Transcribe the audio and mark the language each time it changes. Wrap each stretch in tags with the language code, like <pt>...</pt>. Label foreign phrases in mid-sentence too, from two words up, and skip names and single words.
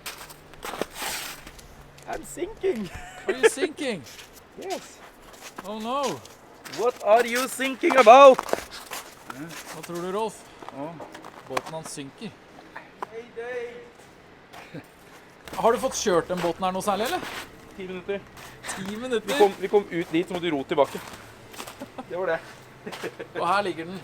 <en>I'm thinking. Are you sinking? Yes. Oh no. What are you thinking about?</en> <no>Hva tror du, Rolf? Båten hans synker. Hey, day. Har du fått kjørt den båten her noe særlig, eller? 10 minutter. 10 minutter? Vi kom ut dit, så må du ro tilbake. Det var det. Og her ligger den.</no>